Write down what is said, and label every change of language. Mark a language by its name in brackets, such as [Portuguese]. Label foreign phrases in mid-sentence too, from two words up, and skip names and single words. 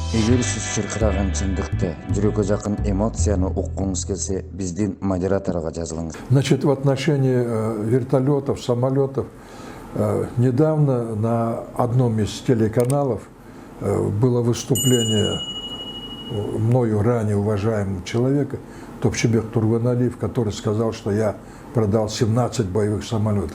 [Kyrgyz] Эгер сиз чыркыраган чындыкты, жүрөккө жакын эмоцияны уккуңуз келсе, биздин модераторго жазылыңыз. [Russian] Значит, в отношении вертолетов, самолетов, недавно на одном из телеканалов было выступление мною ранее уважаемого человека, Топчебек Турганалиев, который сказал, что я продал 17 боевых самолетов.